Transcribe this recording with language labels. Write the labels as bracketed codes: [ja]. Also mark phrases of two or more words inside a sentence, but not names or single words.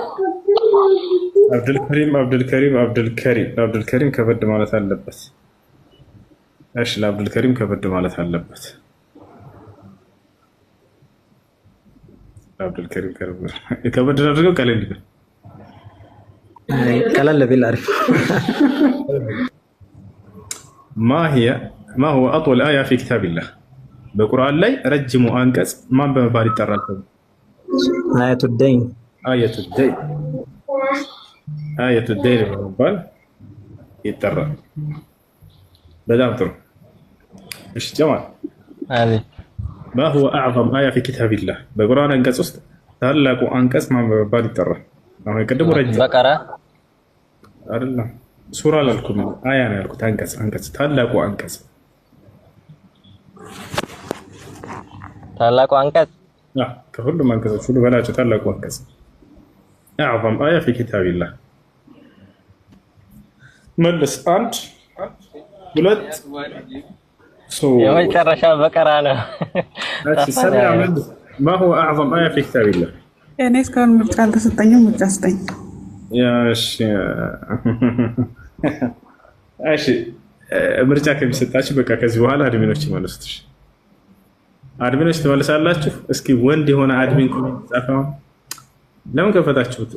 [am] አብዱልከሪም ከበድ ማለት አለበት። እሺ ለአብዱልከሪም ከበድ ማለት አለበት። አብዱልከሪም ከበድ አድርገው ቀለል ይበል። ቀለል ቢል አሪፍ። [ar] ما هو أطول آية في كتاب الله؟ [am] በቁርአን ላይ ረጅሙ አንቀጽ ማን በመባል ይጠራል? [ar] آية الدين [am] በመባል ይጠራል። በጣም ጥሩ። እሺ ጀማል [ar] ما هو أعظم آية في كتاب الله? [am] በቁርአን አንቀጽ ውስጥ ታላቁ አንቀጽ ማን በመባል ይጠራል? አሁን ቀደም ረጅም በቀራ አይደለም ሱራ አላልኩም፣ አያ ነው ያልኩት። አንቀጽ ታላቁ አንቀጽ ከሁሉም አንቀጾች ሁሉ በላጭው ታላቁ አንቀጽ [ar] أعظم آية في كتاب الله። [am] መልስ። አንድ ሁለት የመጨረሻ በቀራ ነው። [ar] ما هو أعظم آية في كتاب الله؟ [am] እኔ እስካሁን ምርጫ አልተሰጠኝም። ምርጫ ስጠኝ። እሺ ምርጫ ከሚሰጣችሁ በቃ ከዚህ በኋላ አድሚኖች ይመልሱት። አድሚኖች ትመልሳላችሁ። እስኪ ወንድ የሆነ አድሚን ኮሜንት ጻፈው። ለምን ከፈታችሁት?